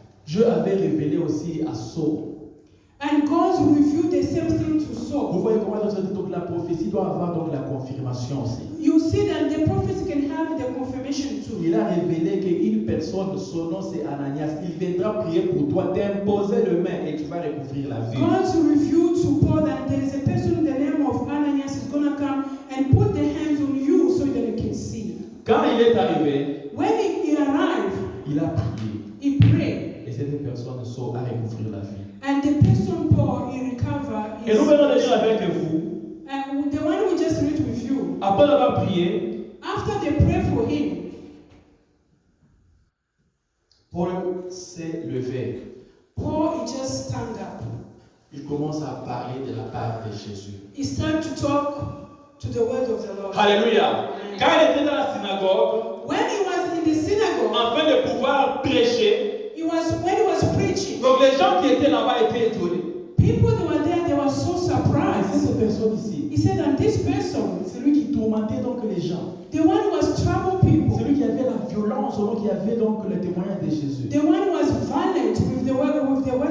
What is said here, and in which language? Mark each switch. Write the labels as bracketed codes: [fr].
[fr] Dieu avait révélé aussi à Saul. [en] and God revealed the same thing to [fr] Vous [en] Saul, [fr] voyez comment donc la prophétie doit avoir donc la confirmation aussi. [en] you see that the prophet can have the confirmation too. [fr] Il a révélé qu'une personne, son nom c'est Ananias, il viendra prier pour toi, t'imposer le main et tu vas recouvrir la vie. [en] God revealed to Paul that there is a person in the name of Ananias is going to come and put the hands on you so that you can see. [fr] Quand il est arrivé, [en] When he arrived, [fr] il a prié [en] he prayed, [fr] et cette personne a recouvrir la vie. [en] and the person Paul, he recovered. [fr] Et nous venons de dire avec vous, [en] And the one we just read with you, [fr] après avoir prié, [en] after they prayed for him, [fr] Paul s'est levé. [en] Paul he just stand up. [fr] Il commence à parler de la part de Jésus. [en] He started to talk to the word of the Lord. [fr] Alléluia. Quand il était dans la synagogue, [en] When he was in the synagogue, [fr] afin de pouvoir prêcher, [en] when he was preaching, [fr] donc les gens qui étaient là-bas étaient étonnés. [en] people that were there, they were so Ah, surprised. [fr] cette personne ici, [en] He said, and this person, [fr] c'est lui qui tourmentait donc les gens. [en] the one who was trouble [fr] C'est [en] people, [fr] lui qui avait la violence, qui avait donc le témoignage de Jésus. [en] the one who was violent with the word.